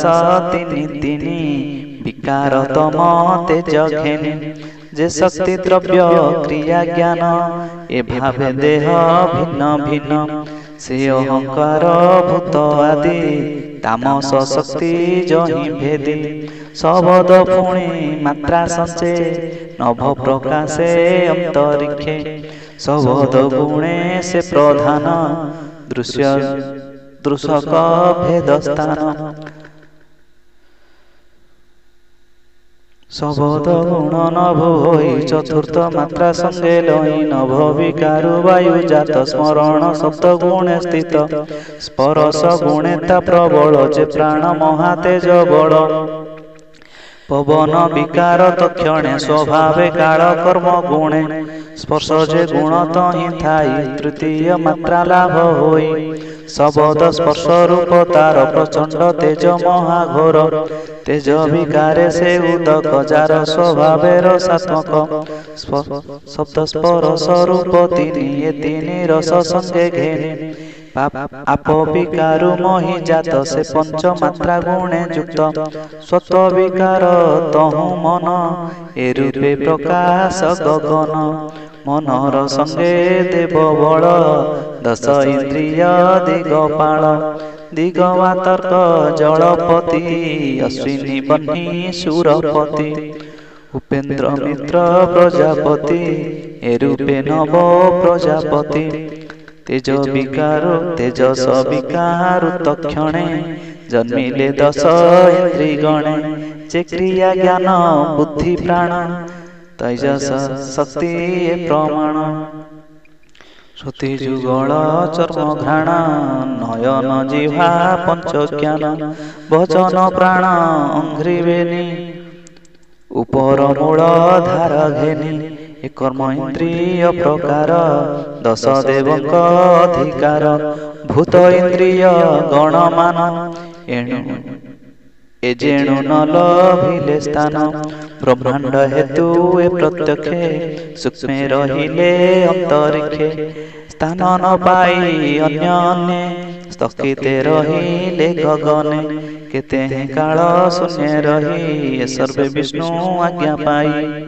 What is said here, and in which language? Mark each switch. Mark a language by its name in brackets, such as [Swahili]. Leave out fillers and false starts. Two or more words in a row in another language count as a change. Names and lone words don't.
[Odia] ତିନି ତିନି ବିକାର ତମ ତେଜ ଘେନି ଜେ ଶକ୍ତି ଦ୍ରବ୍ୟ କ୍ରିୟା ଜ୍ଞାନ ଏ ଭାବେ ଦେହ ଭିନ୍ନ ଭିନ୍ନ ସେ ଅହଂକାର ଭୂତ ଆଦି ତାମସ ଶକ୍ତି ଜହି ଭେଦୀ ଶବଦ ପୁଣୀ ମାତ୍ରା ସଞ୍ଚେ ନଭ ପ୍ରକାଶେ ଅନ୍ତରିକ୍ଷେ ଶବଦ ଗୁଣେ ସେ ପ୍ରଧାନ ଦୃଶ୍ୟ ଦୃଶକ ଭେଦ ସ୍ଥାନ ଶବଦ ଗୁଣ ନଭ ହୋଇ ଚତୁର୍ଥ ମାତ୍ରା ସଙ୍ଗେ ଲଇ ନଭ ବିକାରୁ ବାୟୁ ଜାତ ସ୍ମରଣ ସପ୍ତ ଗୁଣେ ସ୍ଥିତ ସ୍ପର୍ଶ ଗୁଣେତା ପ୍ରବଳ ଜେ ପ୍ରାଣ ମହାତେଜ ବଳ ପବନ ବିକାର ତକ୍ଷଣେ ସ୍ୱଭାବେ କାଳ କର୍ମ ଗୁଣେ ସ୍ପର୍ଶ ଜେ ଗୁଣ ତହି ଥାଇ ତୃତୀୟ ମାତ୍ରା ଲାଭ ହୋଇ ଶବଦ ସ୍ପର୍ଶ ରୂପ ତାର ପ୍ରଚଣ୍ଡ ତେଜ ମହାଘୋର ତେଜ ବିକାରେ ସେ ଉଦକ ଜାର ସ୍ୱଭାବେ ରସାତ୍ମକ ଶବ୍ଦ ସ୍ପର୍ଶ ରୂପ ତୀନ ରସ ସଙ୍ଗେ ଘେନୀ ଆପ ବିକାରୁ ମୋହି ଜାତ ସେ ପଞ୍ଚ ମାତ୍ରା ଗୁଣେ ଯୁକ୍ତ ସ୍ୱତ ବିକାର ତହୁ ମନ ଏ ରୂପେ ପ୍ରକାଶ ଗଗନ ମନର ସଙ୍ଗେ ଦେବ ବଳ ଦଶ ଇନ୍ଦ୍ରିୟ ଦିଗପାଳ ଦିଗବାତର୍କ ଜଳପତି ଅଶ୍ୱିନୀ ବନ୍ହୀ ସୁରପତି ଉପେନ୍ଦ୍ର ମିତ୍ର ପ୍ରଜାପତି ଏ ରୂପେ ନବ ପ୍ରଜାପତି ତେଜ ବିକାରୁ ତେଜସ ବିକାରୁ ତକ୍ଷଣେ ଜନ୍ମିଲେ ଦଶ ଇନ୍ଦ୍ରିଗଣେ ଜେ କ୍ରିୟା ଜ୍ଞାନ ବୁଦ୍ଧି ପ୍ରାଣ ତେଜସ ଶକ୍ତି ପ୍ରମାଣ ଶ୍ରୁତି ଜୁଗଳ ଚର୍ମ ଘ୍ରାଣ ନୟନ ଜିହ୍ୱା ପଞ୍ଚ ଜ୍ଞାନ ବଚନ ପ୍ରାଣ ଅଙ୍ଘ୍ରିବେଣୀ ଉପର ମୂଳ ଧାର ଘେନୀ ଏ କର୍ମ ଇନ୍ଦ୍ରିୟ ପ୍ରକାର ଦଶ ଦେବକ ଅଧିକାର ଭୂତ ଇନ୍ଦ୍ରିୟ ଗଣମାନ ଏଣୁ ଏଜେଣୁ ନ ଲଭିଲେ ସ୍ଥାନ ବ୍ରହ୍ମାଣ୍ଡ ହେତୁ ଏ ପ୍ରତ୍ୟକ୍ଷେ ସୂକ୍ଷ୍ମେ ରହିଲେ ଅନ୍ତରିକ୍ଷେ ସ୍ଥାନ ନ ପାଇ ଅନ୍ୟ ଅନ୍ୟ ସ୍ଥଗିତେ ରହିଲେ ଗଗନେ କେତେ କାଳ ଶୂନ୍ୟ ରହି ସର୍ବେ ବିଷ୍ଣୁ ଆଜ୍ଞା ପାଇ